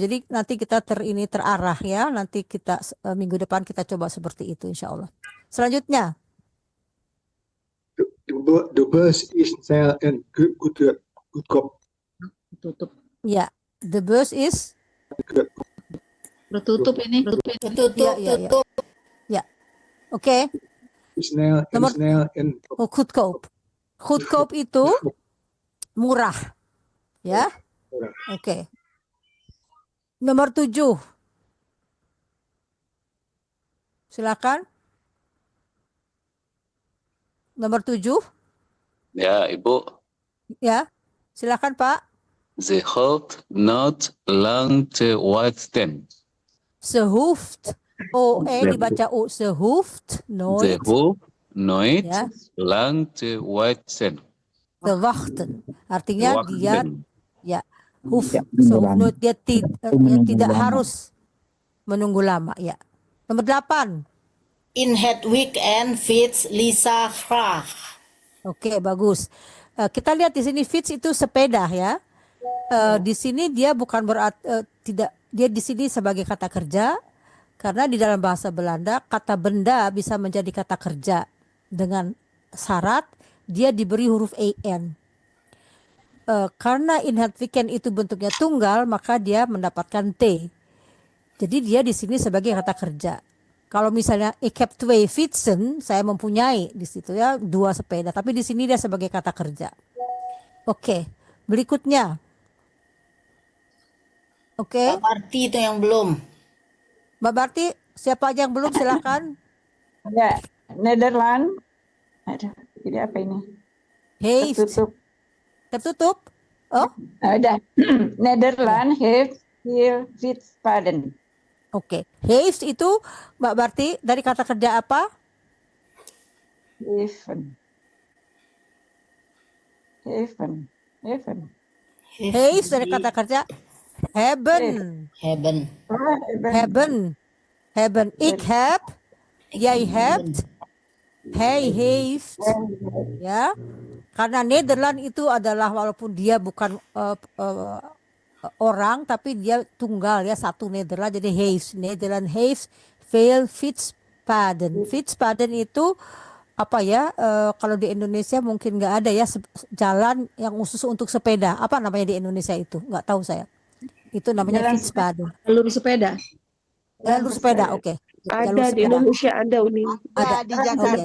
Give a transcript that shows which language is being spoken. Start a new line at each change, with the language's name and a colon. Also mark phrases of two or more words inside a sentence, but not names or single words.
Indonesian: Jadi nanti kita terarah ya. Nanti kita minggu depan kita coba seperti itu
Arabic: insya Allah.
Indonesian: Selanjutnya.
Dutch: De bus is snel en goedkoop.
Indonesian: Tutup. Ya,
Dutch: the bus is
Indonesian: Tertutup ini. Tutup. Ya. Oke.
Dutch: Snel en
Indonesian: Goedkoop. Goedkoop itu murah. Ya. Murah. Oke. Nomor 7. Silakan. Nomor 7. Ja, Ibu. Ya. Silakan, Pak.
Dutch: Ze hoeft not lang te wachten. Ze hoeft.
Indonesian: Dibaca O.
Dutch: Ze hoeft Ze nooit hoeft nooit Ja. lang te wachten. te wachten.
Indonesian: Artinya dia Wachten. hoeft. Ya,
Dutch: Ze hoeft
Indonesian: menunggu nooit. Dia menunggu tidak lama. harus menunggu lama. Ya. Nomor 8.
Dutch: In het weekend fiets Lisa graag.
Indonesian: Oke, bagus. Kita lihat di sini fiets itu sepeda ya. Di sini dia bukan tidak, dia di sini sebagai kata kerja karena di dalam bahasa Belanda kata benda bisa menjadi kata kerja dengan syarat dia diberi huruf en. Karena
Dutch: in het weekend
Indonesian: itu bentuknya tunggal maka dia mendapatkan t. Jadi dia di sini sebagai kata kerja. Kalau misalnya
Dutch: ik heb 2 fietsen,
Indonesian: saya mempunyai di situ ya 2 sepeda, tapi di sini dia sebagai kata kerja. Oke, berikutnya. Oke. Mbak Barti itu yang belum. Mbak Barti, siapa aja yang belum silakan. Ya, Netherlands. Aduh, ini apa ini? Heeft. Tertutup. Tertutup. Oh, Udah.
Dutch: Netherlands heeft hier fietspaden.
Indonesian: oke. Heeft itu Mbak Barti dari kata kerja apa? Even. Heeft dari kata kerja hebben. Hebben. Oh,
Dutch: Hebben. Hebben. Ik heb. Jij hebt. Hij heeft.
Indonesian: Ya. Karena Nederland itu adalah walaupun dia bukan orang tapi dia tunggal ya, satu Nederland, jadi heeft.
Dutch: Nederland heeft veel fietspaden.
Indonesian: Fietspaden itu apa ya, kalau di Indonesia mungkin nggak ada ya, jalan yang khusus untuk sepeda. Apa namanya di Indonesia itu? Nggak tahu saya. Itu namanya fietspaden. Jalur sepeda. Jalur sepeda, oke. Jalur Ada di sepeda. Indonesia ada Uni. Ada di Jakarta